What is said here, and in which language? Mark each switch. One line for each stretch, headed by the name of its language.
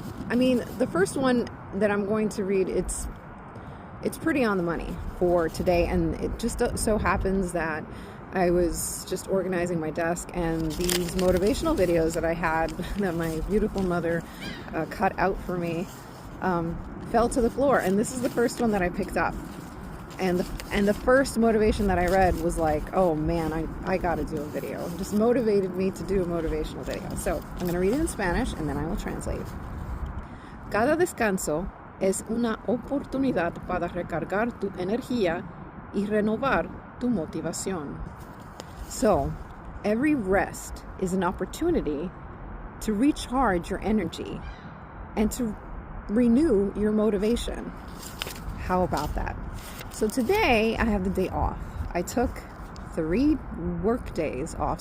English: I mean, the first one that I'm going to read, it's pretty on the money for today, and it just so happens that I was just organizing my desk and these motivational videos that I had that my beautiful mother cut out for me fell to the floor, and this is the first one that I picked up, and the first motivation that I read was like, oh man, I gotta do a video. It just motivated me to do a motivational video. So I'm gonna read it in Spanish and then I will translate.
Spanish: Cada descanso es una oportunidad para recargar tu energía y renovar tu motivación.
English: So, every rest is an opportunity to recharge your energy and to renew your motivation. How about that? So today I have the day off. I took 3 work days off.